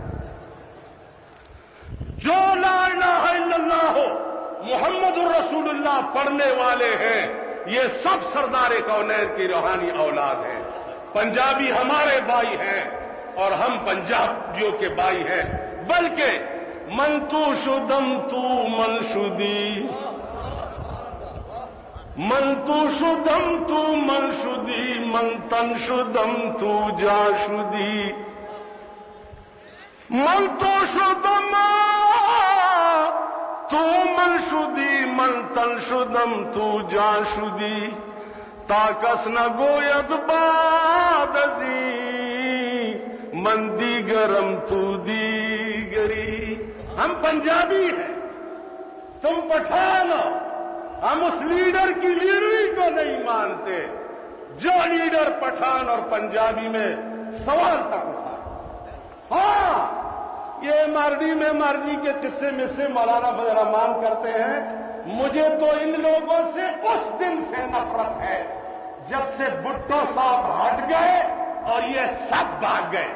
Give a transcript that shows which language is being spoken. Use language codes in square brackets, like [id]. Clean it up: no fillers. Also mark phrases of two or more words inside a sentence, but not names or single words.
[ur] جو [ar] لا الہ الا اللہ [ur] ہو, [ar] محمد الرسول اللہ [ur] پڑھنے والے ہیں, یہ سب سردار کونین کی روحانی اولاد ہیں. پنجابی ہمارے بھائی ہیں اور ہم پنجابیوں کے بھائی ہیں, بلکہ [fa] من تو شدم تو من شدی, من تو شدم تو من شدی, من تن شدم تو جا شدی, من تو شدم تو من شدی, من تن شدم تو جا شدی, تاکس نہ گوید باد ازی, من دیگرم تو دیگری. [ur] ہم پنجابی ہیں, تم پٹھان ہو. ہم اس لیڈر کی لیڈری کو نہیں مانتے جو لیڈر پٹھان اور پنجابی میں سوال تک اٹھا. ہاں, یہ مارڈی میں مارڈی کے قصے میں سے مولانا فضل الرحمان کرتے ہیں, مجھے تو ان لوگوں سے اس دن سے نفرت ہے جب سے بھٹو صاحب ہٹ گئے اور یہ سب بھاگ گئے.